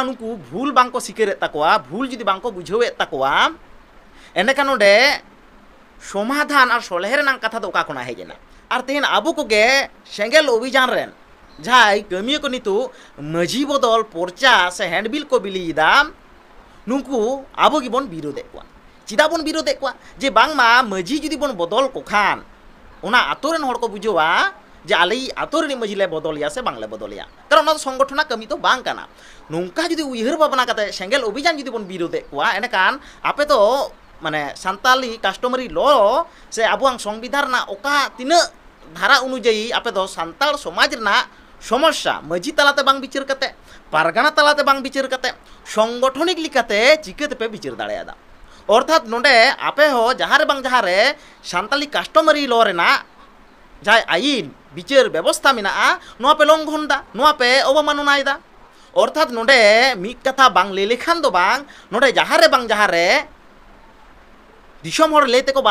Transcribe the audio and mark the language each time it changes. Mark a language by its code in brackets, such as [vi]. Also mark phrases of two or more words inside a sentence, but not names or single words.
[sat] नुकु भूल बांग को सिकर ताकोआ भूल जुदी बांग को बुझावे ताकोआ एंडकान नोडे समाधान और सलहे रेनांग कथा दो का कोना हेजेना और तेहन आबो कोगे सेंगेल अभियान रेन जहां कमिया को नितु मझी बदल पर्चा से हैंडबिल को बिलीदा नुकु आबो गिबन विरोधे कोआ चिदा बन विरोधे कोआ जे बांगमा मझी जुदी बन बदल को खान ओना आतोरेन हड़ को बुझोवा जे आले आतोरेन मझीले बदलिया से बांगले बदलिया कारण ओना संगठना कमी तो बांग काना नोंका जुदी उयहर भावना कते सेंगेल अभियान जुदी बन विरोधे कोआ एनेकान आपे तो माने सान्ताली [en] customary law [sat] से आबुआं संविधान ना ओका तिना धारा अनुयायी आपे दो सान्ताल समाज ना समस्या मझी तलाते बांग बिचार कते पारगाना तलाते बांग बिचार कते संगठनिक लिकाते चिकेते पे बिचार दाड़ेयादा अर्थात नोंडे आपे हो जहारे बांग जहारे सान्ताली [en] customary law [sat] रेना जाय आईन बिचार व्यवस्था मेनाआ नोआ पे लंघनदा नोआ पे अवमाननायदा अर्थात नोंडे मिद कथा बांग ले लेखान दो बांग नोंडे जहारे दिसम हर लेते को